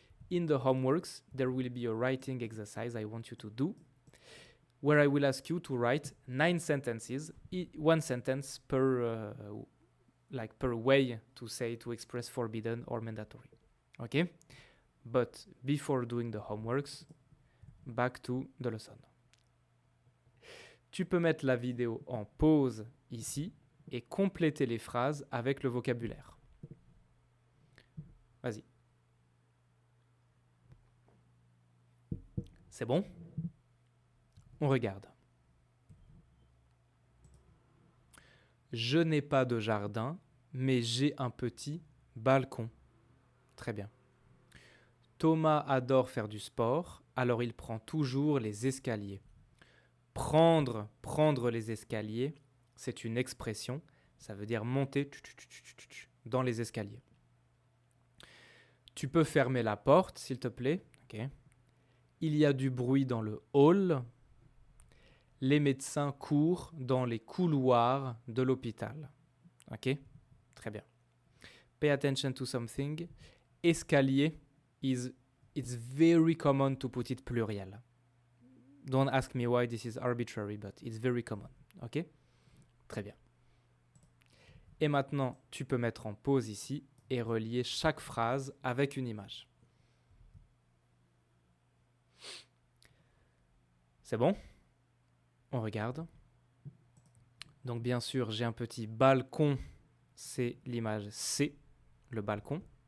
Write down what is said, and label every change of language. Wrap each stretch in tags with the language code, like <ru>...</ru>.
<en>In the homeworks, there will be a writing exercise I want you to do, where I will ask you to write 9 sentences, one sentence per way to express forbidden or mandatory. Okay? But before doing the homeworks, back to the lesson.</en> <fr>Tu peux mettre la vidéo en pause ici et compléter les phrases avec le vocabulaire. Vas-y. C'est bon? On regarde. Je n'ai pas de jardin, mais j'ai un petit balcon. Très bien. Thomas adore faire du sport, alors il prend toujours les escaliers. Prendre les escaliers, c'est une expression, ça veut dire monter dans les escaliers. Tu peux fermer la porte, s'il te plaît. Okay. Il y a du bruit dans le hall. Les médecins courent dans les couloirs de l'hôpital. Ok? Très bien.</fr> <en>Pay attention to something. Escalier it's very common to put it pluriel. Don't ask me why this is arbitrary, but it's very common.</en> <fr>Ok? Très bien. Et maintenant, tu peux mettre en pause ici et relier chaque phrase avec une image. C'est bon? On regarde. Donc bien sûr, j'ai un petit balcon, c'est l'image C, le balcon.</fr>